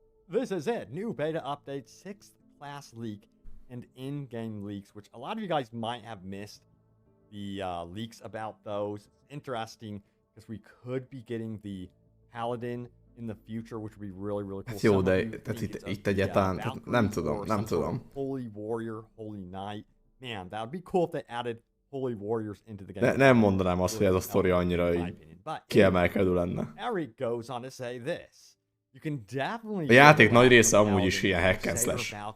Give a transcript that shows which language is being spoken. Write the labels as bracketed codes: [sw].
[en] This is it, new beta update, 6th class leak. And in-game leaks, which a lot of you guys might have missed the leaks about those. It's interesting because we could be getting the Paladin in the future, which would be really, really cool. [hu] Jó, de itt egyáltalán, nem tudom. [en] Holy Warrior, Holy Knight. Man, that would be cool if they added Holy Warriors into the game. [hu] Nem mondanám azt, hogy ez a sztori annyira kiemelkedő lenne. [en] Eric goes on to say this. [hu] A játék nagy része amúgy is ilyen hack and slash.